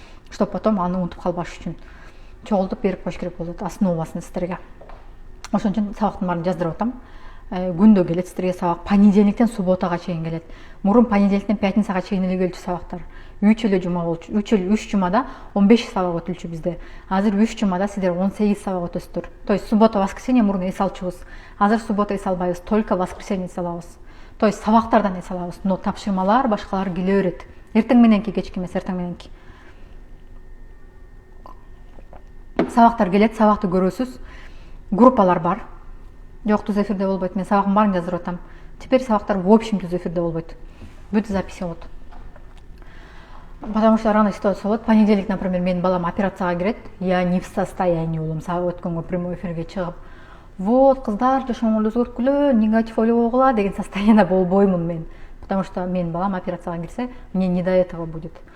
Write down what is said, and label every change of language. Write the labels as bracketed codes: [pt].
[ky] Чтобы потом аны унутуп калбаш үчүн чогултуп берип коюш керек болот, основасын сиздерге. Ошон үчүн сабактын баарын жаздырып атам. Күндө келет сиздерге сабак, понедельниктен субботага чейин келет. Мурун понедельниктен пятницага чейин эле келчү сабактар. 3 эле жума болчу. 3 жумада 15 сабак өтүлчү bizde. Азыр 3 жумада сиздер 18 сабак өтөсүздөр. То есть суббота, воскресенье мурун эс алчубуз. Азыр суббота эс албайбыз, только воскресенье эс алабыз. То есть сабактардан эс алабыз. Но тапшырмалар башкалар келе берет. Эртең мененки кечки эмес, эртең мененки. Сабактар келет, сабакты көрөсүз. группалар бар. Жок, түз эфирде болбойт. Мен сабагым барын жаздырып атам. Теперь сабактар в общем түз эфирде болбойт. Бүт запись болот. Потому что рано ситуация болот. Понедельник, например, менин балам операцияга кирет. [ru] Я не в состоянии [ky] болом өткөнгө прямой эфирге чыгып. Вот, кыздар, жашооңорду өзгөрткүлө, негатив ойлогула деген состояние болбоймун мен. [ru] Потому что [ky] менин балам операцияга кирсе, [ru] мне не до этого будет.